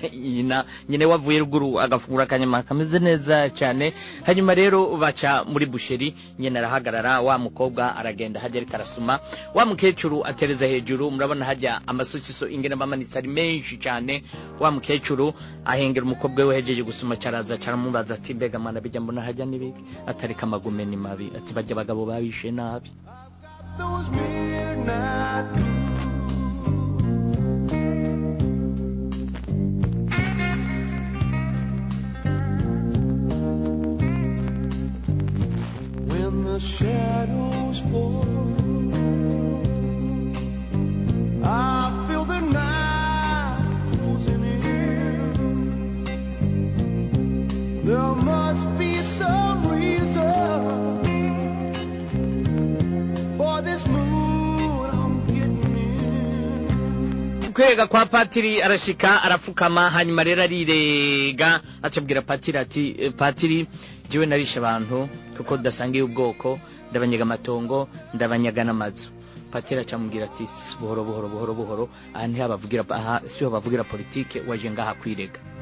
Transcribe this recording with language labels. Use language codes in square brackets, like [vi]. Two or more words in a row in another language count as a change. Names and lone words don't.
[rn] nyene wavuye ruguru agafungura akanyama kameze neza cyane hanyuma rero baca muri busheri nyene arahagarara wa mukobwa aragenda hajya karasuma wa mukecuru atereza hejuru murabona hajya amasosiso ingena bamanitse ari menshi cyane wa mukecuru ahengera umukobwa we hejeje gusuma caraza mubaza ati mbega mwana bijya mbona hajya nibiki atarika magume ni mabi ati bajya bagabo babishe nabi [en] When the shadows fall I feel the night closing in There must be some reason for this mood I'm getting in. [rn] Kwega kwa patiri arashika arafukama hanyuma rero arirega acabwira patiri ati patiri jiwe narisha abantu kuko dasangiye ubwoko ndabanyaga amatongo ndabanyaga namazu patiri acambwira ati buhoro aha ntihabavugira aha siho bavugira politike waje ngaha kwirega